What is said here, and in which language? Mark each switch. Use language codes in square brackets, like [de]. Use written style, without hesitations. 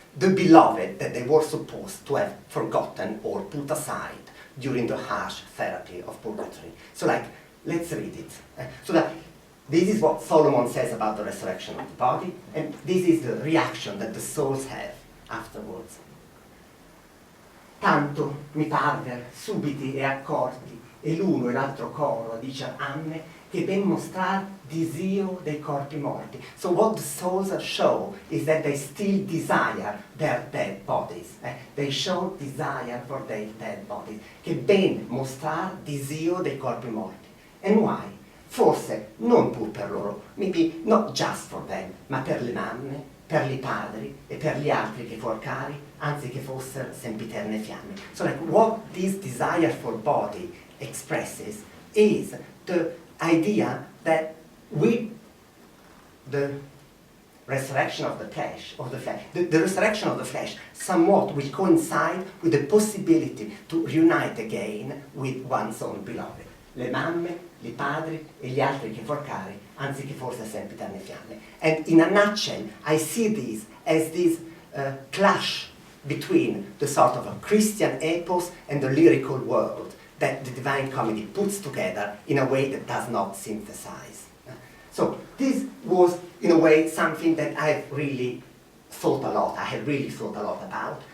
[en] The beloved that they were supposed to have forgotten or put aside during the harsh therapy of purgatory. So let's read it. So that this is what Solomon says about the resurrection of the body, and this is the reaction that the souls have afterwards. [it] Tanto mi parver subiti e accorti, e l'uno e l'altro coro a dicer amme, che ben mostrar disio dei corpi morti. [en] So what the souls show is that they still desire their dead bodies. They show desire for their dead bodies. [it] Che ben mostrar disio dei corpi morti. [en] And why? [it] Forse non pur per loro, [en] maybe not just for them, [it] ma per le mamme, per i padri e per gli altri che fuor cari, anzi che fossero sempiterne fiamme. [en] So what this desire for body expresses is the idea that with the resurrection of the flesh, the resurrection of the flesh somewhat will coincide with the possibility to reunite again with one's own beloved. [it] Le mamme, i padri e gli altri che fuor cari, anziché forse sempiterne fiamme. [en] And in a nutshell, I see this as this clash between the sort of a Christian epos and the lyrical world that the Divine Comedy puts together in a way that does not synthesize. So this was, in a way, something that I have really thought a lot about.